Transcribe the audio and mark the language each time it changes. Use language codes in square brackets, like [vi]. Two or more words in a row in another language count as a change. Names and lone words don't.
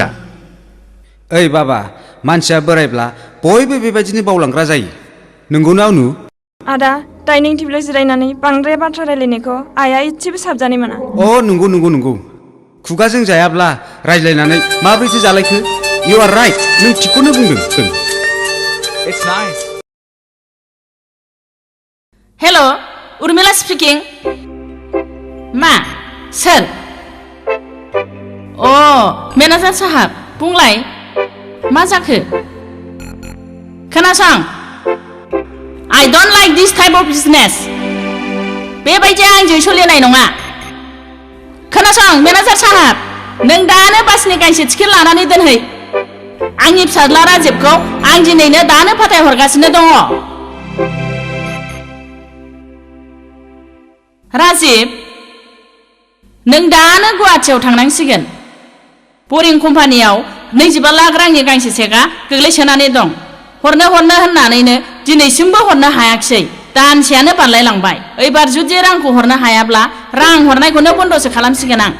[brx] ओइ बाबा मानसिया बोरायब्ला बयबो बेबायदिनो बावलांग्रा जायो नंगौना अनु आदा डाइनिं टेबोलाव जिरायनानै बांद्राय बाथ्रा रायलायनायखौ आइया एसेबो साबजानाय मोना नंगौ खुगाजों जायाब्ला रायज्लायनानै माबोरैथो जालायखो [en] You are right [brx] नों थिखौनो बुंदों [en] It's nice. hello Urmila speaking [brx] मा सोर मेनेजार साहाब बुंलाय मा जाखो खोनासं [en] I don't like this type of business [brx] बेबायदि आंजों सोलिनाय नङा खोनासं मेनेजार साहाब नों दानो बासनि गांसे टिकेट लानानै दोनहै आंनि फिसाज्ला राजिबखौ आं दिनैनो दानो फाथायहरगासिनो दङ राजिब नों दानो गुवाहाटियाव थांनांसिगोन बरिं कम्पानियाव 25 लाख रांनि गांसे चेकआ गोग्लैसोनानै दं हरनो होननानैनो दिनैसिमबो हरनो हायाखिसै दानसेयानो बारलायलांबाय एबार जुदि रांखौ हरनो हायाब्ला रां हरनायखौनो बन्दसो खालामसिगोन आं